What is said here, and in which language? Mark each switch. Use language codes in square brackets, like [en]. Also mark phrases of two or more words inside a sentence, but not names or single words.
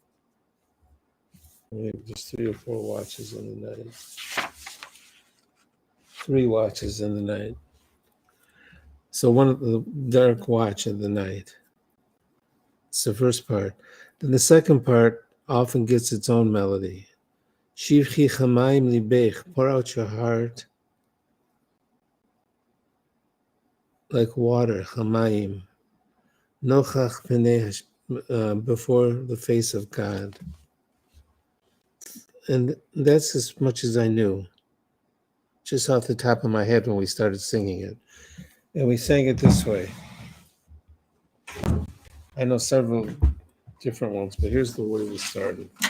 [en] Maybe just 3 or 4 watches in the night. 3 watches in the night. So one of the dark watch of the night. It's the first part. Then the second part often gets its own melody. [he] שפכי כמים לבך, [en] pour out your heart like water, [he] כמים. נכח פני, [en] before the face of God. And that's as much as I knew, just off the top of my head when we started singing it. And we sang it this way. I know several different ones, but here's the way we started.